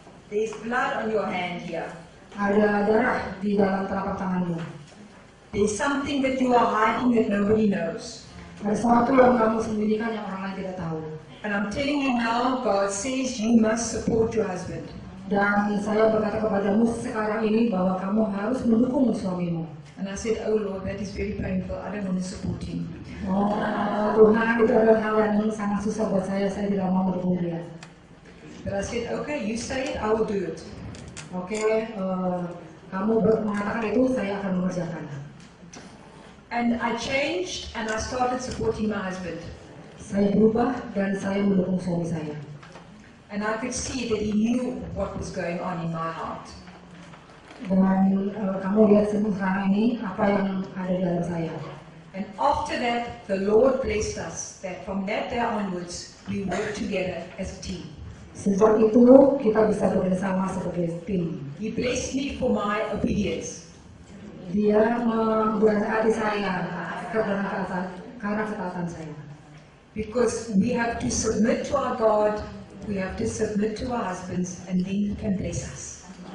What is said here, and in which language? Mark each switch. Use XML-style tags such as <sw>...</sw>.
<en>there's blood on your hand here.</en> <id>ada darah di dalam telapak tanganmu.</id> <en>There's something that you are hiding that nobody knows.</en> <id>Ada sesuatu yang kamu sembunyikan yang orang lain tidak tahu.</id> <en>And I'm telling you now, God says you must support your husband.</en> <id>Dan saya berkata kepadamu sekarang ini bahwa kamu harus mendukung suamimu.</id> <en>And I said, oh Lord, that is very painful. I don't want to support him.</en> <id>Oh Tuhan, itu adalah hal yang sangat susah buat saya tidak mau mendukung dia.</id> <en>But I said, okay, you say it, I will do it.</en> <id>Oke, kamu mengatakan itu, saya akan mengerjakan.</id> <en>And I changed and I started supporting my husband.</en> <id>Saya berubah dan saya mendukung suami saya.</id> <en>And I could see that he knew what was going on in my heart.</en> <id>Dan kamu lihat sekarang ini apa yang ada di dalam saya.</id> <en>And after that, the Lord blessed us that from that day onwards, we work together as a team.</en> <id>Sejak itu kita bisa bekerjasama sebagai tim.</id> <en>He blessed me for my obedience.</en> <id>Dia memberkati saya karena ketaatan saya.</id> <en>Because we have to submit to our God, we have to submit to our husbands, and then He can bless us.</en>